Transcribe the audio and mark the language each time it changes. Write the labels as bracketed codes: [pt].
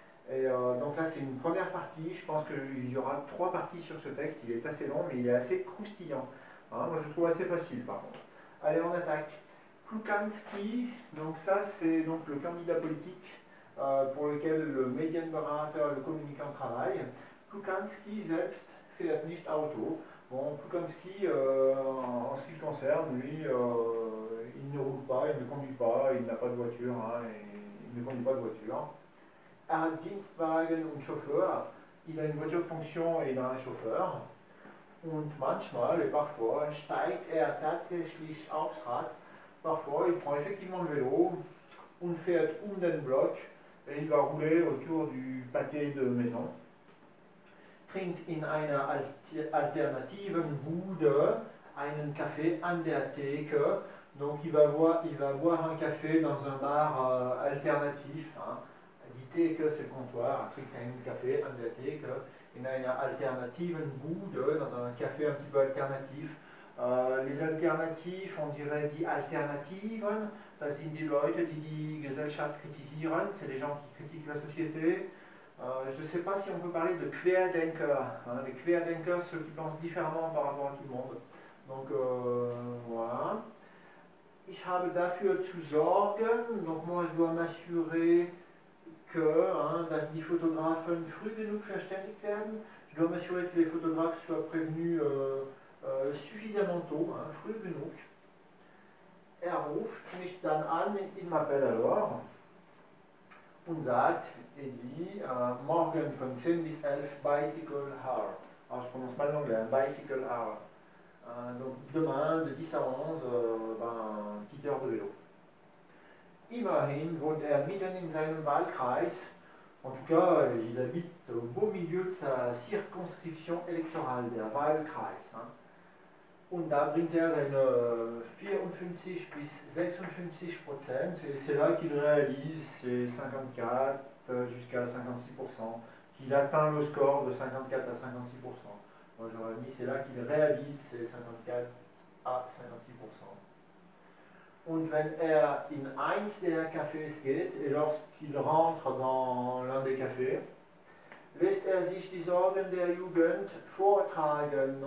[fr] Et donc là, c'est une première partie. Je pense qu'il y aura trois parties sur ce texte. Il est assez long, mais il est assez croustillant. Hein, moi, je le trouve assez facile, par contre. Allez, on attaque. Plukanski, donc ça, c'est donc le candidat politique pour lequel le Medienberater, le communicant, travaille. [de] Plukanski selbst fährt nicht Auto. [fr] Bon, Plukanski, en ce qui le concerne, lui, il ne roule pas, il ne conduit pas, il n'a pas de voiture, hein, il ne conduit pas de voiture. [de] Er hat Dienstwagen und Chauffeur. [fr] Il a une voiture de fonction et il a un chauffeur. [de] Und manchmal, [fr] et parfois, [de] steigt er tatsächlich aufs Rad. [fr] Parfois, il prend effectivement le vélo [de] und fährt den Block [fr] et il va rouler autour du pâté de maison. [de] Trinkt in einer alternativen Bude einen Kaffee an der Theke. [fr] Donc il va boire un café dans un bar alternatif. Hein. [de] Die Theke, [fr] c'est le comptoir. [de] Trinkt einen Kaffee an der Theke. In einer alternativen Bude, [fr] dans un café un petit peu alternatif. Les alternatifs, on dirait [de] die Alternativen, das sind die Leute, die die Gesellschaft kritisieren, [fr] c'est les gens qui critiquent la société. Je ne sais pas si on peut parler de Querdenker. Hein, les Querdenker, ceux qui pensent différemment par rapport à tout le monde. Donc voilà. [de] Ich habe dafür zu sorgen, [fr] donc moi je dois m'assurer que [de] dass die Fotografen früh genug verständigt werden. [fr] Je dois m'assurer que les photographes soient prévenus suffisamment tôt, [de] früh genug. Er ruft mich dann an, [fr] il m'appelle alors [de] und sagt, [fr] et dit, [de] morgen von 10 bis 11 [en] bicycle hour. [fr] Alors je prononce mal l'anglais, bicycle hour. Donc demain de 10 à 11, petite heure de vélo. [de] Immerhin wohnt er mitten in seinem Wahlkreis. [fr] En tout cas, il habite au beau milieu de sa circonscription électorale, der Wahlkreis. Hein. [de] Und da bringt er seine 54 bis 56%, [fr] et c'est là qu'il réalise ses 54 jusqu'à 56%, qu'il atteint le score de 54 à 56%. Moi j'aurais mis c'est là qu'il réalise ses 54 à 56%. [de] Und wenn er in eins der Cafés geht, [fr] et lorsqu'il rentre dans l'un des cafés, [de] lässt er sich die Sorgen der Jugend vortragen.